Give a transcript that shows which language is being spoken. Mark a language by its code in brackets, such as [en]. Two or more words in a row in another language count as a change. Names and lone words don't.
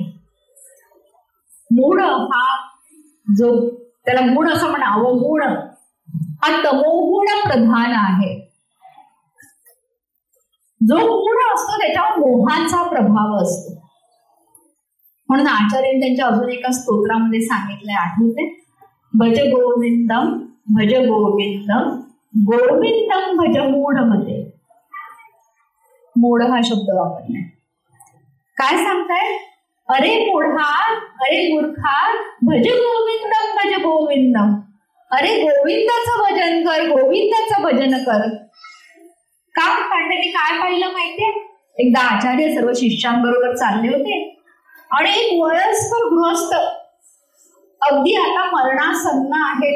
[mr] मूढ हा जो, त्याला गुण असं म्हणावं, गुण हा तमोगुण प्रधान आहे. जो गुण असतो त्याच्यावर मोहाचा प्रभाव असतो. म्हणून आचार्यांनी त्यांच्या अजून एका स्तोत्रामध्ये सांगितलंय, आठवते, [sa] भज गोविंदम भज गोविंदम गोविंदम भज मूढ मध्ये. [mr] मूढ हा शब्द वापरलाय. काय सांगताय? अरे मूढा, अरे मूर्खा, [sa] भज गोविंदम भज गोविंदम. [mr] अरे गोविंदाचं भजन कर, गोविंदाचं भजन कर. का? कारण त्यांनी काय पाहिलं माहितीये? एकदा आचार्य सर्व शिष्यांबरोबर चालले होते आणि एक वयस्कर गृहस्थ अगदी आता मरणासन्न आहेत.